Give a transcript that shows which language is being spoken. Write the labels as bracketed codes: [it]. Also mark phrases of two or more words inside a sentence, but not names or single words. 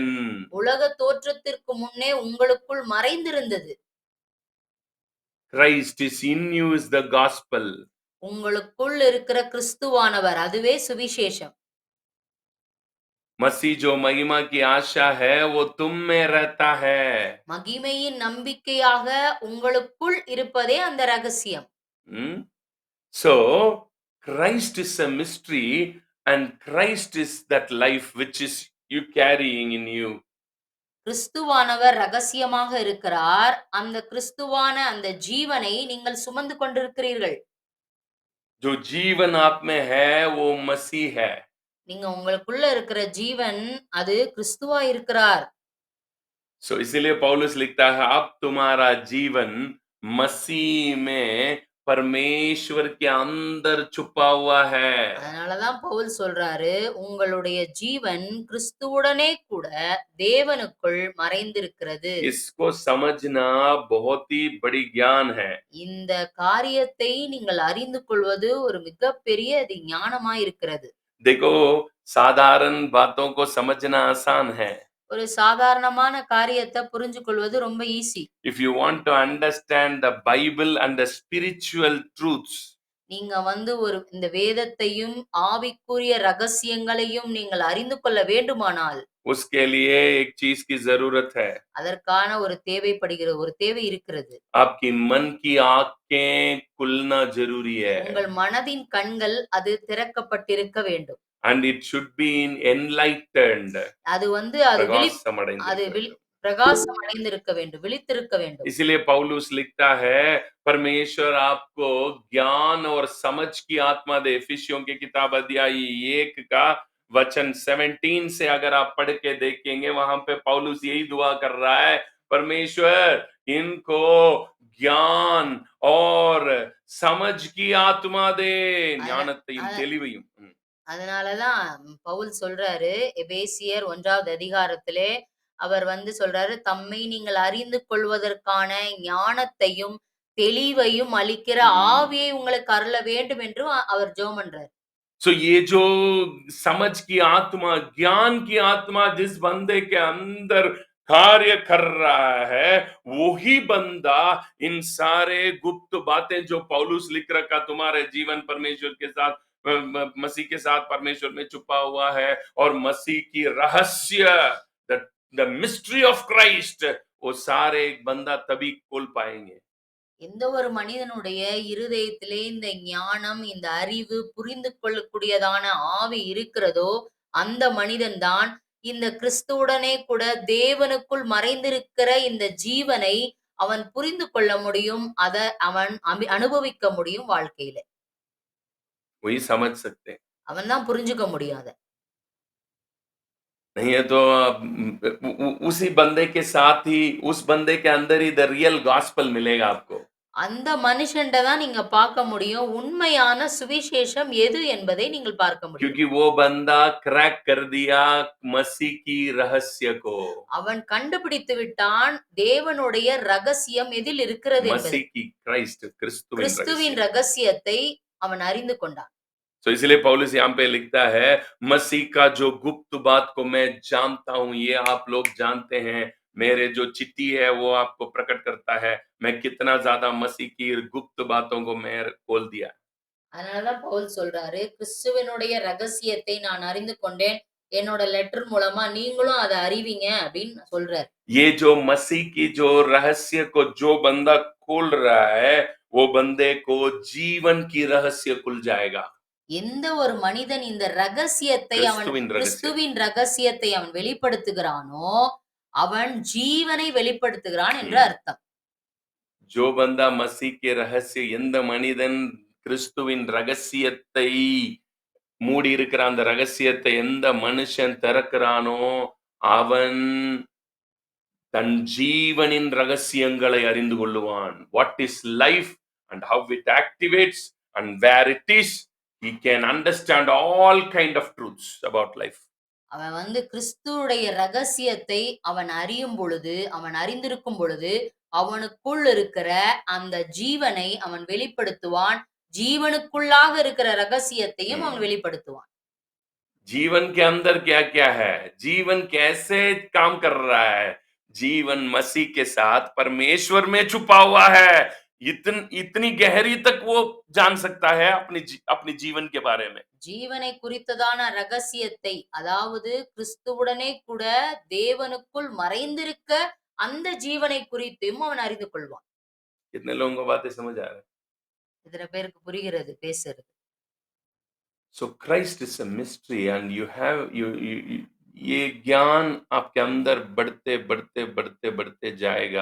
[ta] உலக தோற்றத்திற்கு முன்னே உங்களுக்குள் மறைந்திருந்தது. [en] Christ is in you is the gospel. [ta] உங்களுக்குள் இருக்கிற கிறிஸ்துவானவர் அதுவே சுவிசேஷம். [hi] मसीह जो महिमा की आशा है वो तुम में रहता है. [ta] மகிமையின் நம்பிக்கையாக உங்களுக்குள் இருப்பதே அந்த ரகசியம். [en] So Christ is a mystery and Christ is that life which is you carrying in you. [ta] கிறிஸ்துவானவர் ரகசியமாக இருக்கிறார். அந்த கிறிஸ்துவான அந்த ஜீவனை நீங்கள் சுமந்து கொண்டிருக்கிறீர்கள். [hi] जो जीवन आप में है वो मसीह है. [ta] நீங்க உங்களுக்குள்ள இருக்கிற ஜீவன் அது கிறிஸ்துவா இருக்கிறார். [hi] So इसीलिए पौलुस लिखता है अब तुम्हारा जीवन मसीह में परमेश्वर के अंदर छुपा हुआ है. [ta] அதனாலதான் பவுல் சொல்றாரு, உங்களுடைய ஜீவன் கிறிஸ்துவுடனே கூட தேவனுக்குள் மறைந்திருக்கிறது. [hi] इसको समझना बहुत ही बड़ी ज्ञान है. [ta] இந்த காரியத்தை நீங்கள் அறிந்து கொள்வது ஒரு மிகப்பெரிய ஞானமாய் இருக்கிறது. [hi] देखो साधारण बातों को समझना आसान है. [ta] ஒரு சாதாரணமான காரியத்தை புரிஞ்சு கொள்வது ரொம்ப ஈஸி. [en] If you want to understand the Bible and the spiritual truths, [ta] நீங்க ஒரு இந்த வேதத்தையும் ஆவிக்குரிய ரகசியங்களையும் நீங்கள் அறிந்து கொள்ள வேண்டுமானால் [hi] उसके लिए एक चीज की जरूरत है. [ta] அதற்கான ஒரு தேவை இருக்கிறது. [hi] आपकी मन की आंखें खुलना जरूरी है. [ta] உங்கள் மனதின் கண்கள் அது திறக்கப்பட்டிருக்க வேண்டும். [en] And it should be enlightened. [ta] அது பிரகாசம் அடைந்திருக்க வேண்டும், விழித்திருக்க வேண்டும். [hi] इसलिए पौलुस लिखता है परमेश्वर आपको ज्ञान और समझ की आत्मा दे. इफिसियों की किताब अध्याय 1 का वचन 17 से अगर आप पढ़ के देखेंगे वहां पे पौलुस यही दुआ कर रहा है, परमेश्वर इनको ज्ञान और समझ की आत्मा दे. [ta] ஞானத்தையும் தெளிவையும். அதனாலதான் பவுல் சொல்றாரு எபேசியர் 1வது அதிகாரத்திலே அவர் சொல்றாரு, தம்மை நீங்கள் அறிந்து கொள்வதற்கான ஞானத்தையும் தெளிவையும் அளிக்கிற ஆவியை உங்களுக்கு அருள வேண்டும் என்று அவர் ஜெபம் பண்றார். [hi] So ये जो समझ की आत्मा, ज्ञान की आत्मा जिस बंदे के अंदर कार्य कर रहा है, वही बंदा इन सारे गुप्त बातें जो पौलुस लिख रखा तुम्हारे जीवन परमेश्वर के साथ, मसीह के साथ परमेश्वर में छुपा हुआ है, और मसीह की रहस्य, [en] the mystery of Christ, [hi] वो सारे एक बंदा तभी खोल पाएंगे। [ta] எந்த ஒரு மனிதனுடைய இருதயத்திலே இந்த ஞானம், இந்த அறிவு, புரிந்து கொள்ளக்கூடியதான ஆவி இருக்கிறதோ, அந்த மனிதன் தான் இந்த கிறிஸ்துவுடனே கூட தேவனுக்குள் மறைந்திருக்கிற இந்த ஜீவனை அவன் புரிந்து கொள்ள முடியும். அத அவன் அனுபவிக்க முடியும் வாழ்க்கையில. [hi] वही समझ सकते हैं। [ta] அவன் தான் புரிஞ்சுக்க முடியும் அத. [hi] नहीं है तो उसी बंदे के साथ ही उस बंदे के अंदर ही [en] the real gospel [hi] मिलेगा आपको। [ta] அந்த மனுஷன்ட தான் நீங்க பார்க்க முடியும். உண்மையான சுவிசேஷம் எது என்பதை நீங்கள் பார்க்க முடியும். [hi] क्योंकि वो बंदा क्रैक कर दिया मसीह की रहस्य को। [ta] அவன் கண்டுபிடித்து விட்டான் தேவனுடைய ரகசியம் எதில் இருக்கிறது என்பதை. [hi] मसीह की क्राइस्ट क्रिस्तुविन [ta] கிறிஸ்துவின் [hi] रहस्य। [ta] ரகசியத்தை அவன் அறிந்து கொண்டான். [hi] तो इसलिए पौलुस यहाँ पे लिखता है, मसीह का जो गुप्त बात को मैं जानता हूं, ये आप लोग जानते हैं। मेरे जो चिट्ठी है वो आपको प्रकट करता है मैं कितना ज्यादा मसीह की गुप्त बातों को मैं खोल दिया। [ta] அதனாலதான் பவுல் சொல்றாரு, கிறிஸ்துவினுடைய ரகசியத்தை நான் அறிந்து கொண்டேன். என்னோட லெட்டர் மூலமா நீங்களும் அத அறிவீங்க அப்படின்னு சொல்றாரு. [hi] ये जो मसीह की जो रहस्य को जो बंदा खोल रहा है, वो बंदे को जीवन की रहस्य खुल जाएगा। [ta] எந்த ஒரு மனிதன் இந்த ரகசியத்தை அவன் கிறிஸ்துவின் ரகசியம்। கிறிஸ்துவின் ரகசியத்தை அவன் வெளிப்படுத்துகிறானோ, அவன் ஜீவனை வெளிப்படுத்துகிறான் என்று அர்த்தம். [hi] जो बंदा मसीह के रहस्य [ta] எந்த மனிதன் கிறிஸ்துவின் ரகசியத்தை மூடி இருக்கிற அந்த ரகசியத்தை எந்த மனுஷன் திறக்கிறானோ அவன் தன் ஜீவனின் ரகசியங்களை அறிந்து கொள்ளுவான். [en] what is life and how it activates and where it is, he can understand all kind of truths about life. [ta] அவன் வந்து கிறிஸ்துவுடைய ரகசியத்தை அவன் அறியும் பொழுது, அவன் அறிந்திருக்கும் பொழுது, அவனுக்குள் இருக்கிற அந்த ஜீவனை அவன் வெளிப்படுத்துவான். ஜீவனுக்குள்ளாக இருக்கிற ரகசியத்தையும் அவன் வெளிப்படுத்துவான். [hi] जीवन के अंदर क्या क्या है, जीवन कैसे काम कर रहा है, जीवन मसीह के साथ परमेश्वर में छुपा हुआ है। इतनी गहरी तक वो जान सकता है अपनी जीवन के बारे में। [ta] ஜீவனை குறித்ததான ரகசியத்தை, அதாவது கிறிஸ்துவுடனே கூட தேவனுக்குள் மறைந்திருக்க அந்த ஜீவனை குறித்தும் அவன் அறிந்து கொள்வான். [hi] कितने लोगों को बातें समझ आ रहा है? [ta] எத்தனை பேருக்கு புரிகிறது பேசுறது? [en] So Christ is a mystery and you have [hi] ये ज्ञान आपके अंदर बढ़ते बढ़ते बढ़ते बढ़ते जाएगा।